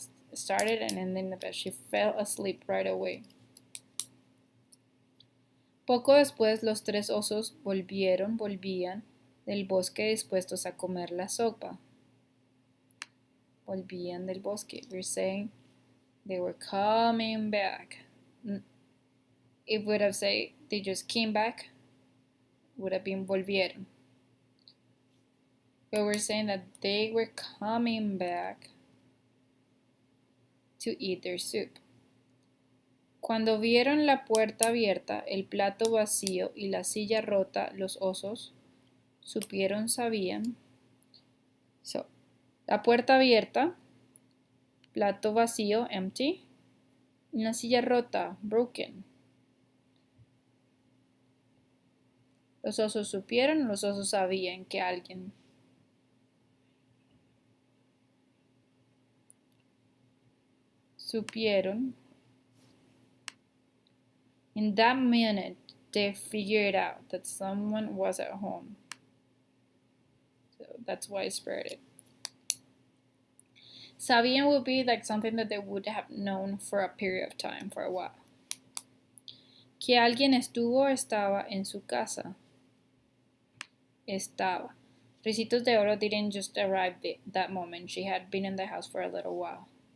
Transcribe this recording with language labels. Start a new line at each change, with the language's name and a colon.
English: It started and ended in the past. She fell asleep right away.
Spanish: Poco después los 3 osos volvían del bosque dispuestos a comer la sopa. Volvían del bosque.
English: We're saying they were coming back. It would have said they just came back, would have been volvieron. But we're saying that they were coming back to eat their soup.
Spanish: Cuando vieron la puerta abierta, el plato vacío y la silla rota, los osos sabían. So, la puerta abierta, plato vacío, empty, y la silla rota, broken. Los osos sabían que alguien. Supieron.
English: In that minute, they figured out that someone was at home. So that's why it's spread. Sabían would be like something that they would have known for a period of time, for a while.
Spanish: Que alguien estaba en su casa. estaba.
English: Ricitos de Oro didn't just arrive that moment. She had been in the house for a little while.